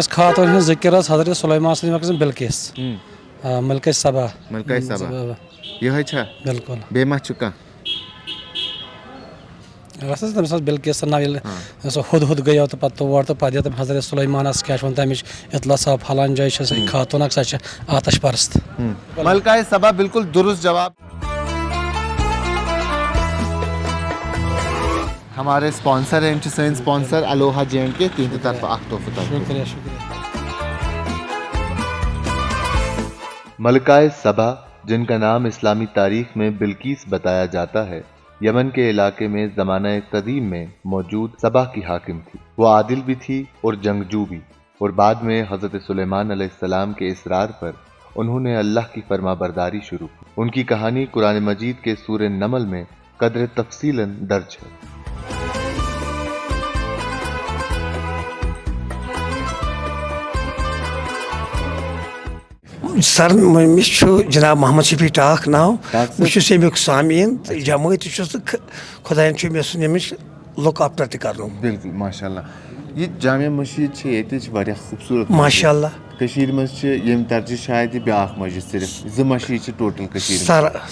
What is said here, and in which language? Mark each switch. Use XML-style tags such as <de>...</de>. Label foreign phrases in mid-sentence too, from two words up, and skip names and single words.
<ks>أکِس خاتوٗن ہٕنٛز ذِکر ٲس حضرت سلیمان سٕنٛز بلقیس ملکہ صبا ملکہ صبا یہ چھا بالکل بیٚیہِ ما چھُ کانٛہہ ویسے تٔمِس ٲس بلقیس ناو ییٚلہِ سُہ ہُد گٔیو تہٕ پَتہٕ تور تہٕ پَتہٕ دِژ تٔمۍ حضرت سُلیمانَس کیٛاہ چھِ وَنان تَمِچ اطلاع صاحب پھلان جایہِ چھِ سۄ خاتوٗن اکھ سۄ چھِ آتش پرست. ملکہ صبا بالکل درست جواب.</ks> <ur>ہمارے اسپانسر ہیں</ur> <ks>سن اسپانسر الوہا JNK تہندِ طرفہٕ اکھ تحفہٕ تۄہہِ. شُکریہ شُکریہ.</ks> <ur>ملکہ صبا جن کا نام اسلامی تاریخ میں بلقیس بتایا جاتا ہے یمن کے علاقے میں زمانہ قدیم میں موجود صبا کی حاکم تھی. وہ عادل بھی تھی اور جنگجو بھی، اور بعد میں حضرت سلیمان علیہ السلام کے اصرار پر انہوں نے اللہ کی فرما برداری شروع کی. ان کی کہانی قرآن مجید کے سورہ نمل میں قدر تفصیلاً درج ہے.</ur> <ks>سر مس جناب محمد شفیع ٹاک ناو بہٕ امیُک سامعیٖن تہٕ جمٲعۍ تہِ چھُس تہٕ خۄدایَن چھُ مےٚ سُنٛد أمِس</ks> <en>look after</en> <ks>تہِ کَرنومُت. بالکل</ks> <ar>ماشاء اللہ.</ar> <ks>یہ جامع مسجد چھِ ییٚتِچ واریاہ خوٗبصوٗرت</ks> <ar>ماشاء اللہ.</ar> <ks>کٔشیٖرِ منٛز چھِ ییٚمہِ درجہِ شاید یہِ بیٛاکھ مسجد صرف 2 مسجد چھِ ٹوٹل کٔشیٖرِ منٛز.</ks>